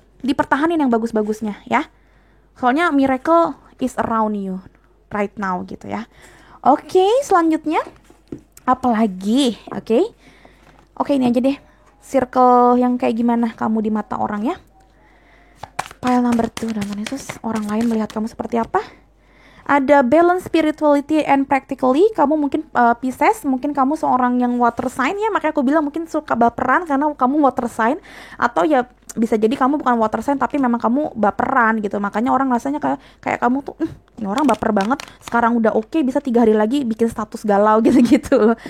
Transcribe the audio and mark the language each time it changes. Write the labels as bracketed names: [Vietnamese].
[Indonesian] Dipertahanin yang bagus-bagusnya ya. Soalnya [English] miracle is around you right now [Indonesian] gitu ya. Oke, selanjutnya apa lagi? Oke, ini aja deh. Circle yang kayak gimana kamu di mata orang ya. [English] Pile number 2, [Indonesian] Tuhan Yesus. Orang lain melihat kamu seperti apa? Ada [English] balance spirituality and practically. [Indonesian] Kamu mungkin Pisces, mungkin kamu seorang yang water sign ya, makanya aku bilang mungkin suka baperan karena kamu water sign. Atau ya bisa jadi kamu bukan water sign tapi memang kamu baperan gitu, makanya orang rasanya kayak kamu tuh ini orang baper banget, sekarang udah oke, bisa 3 hari lagi bikin status galau gitu loh.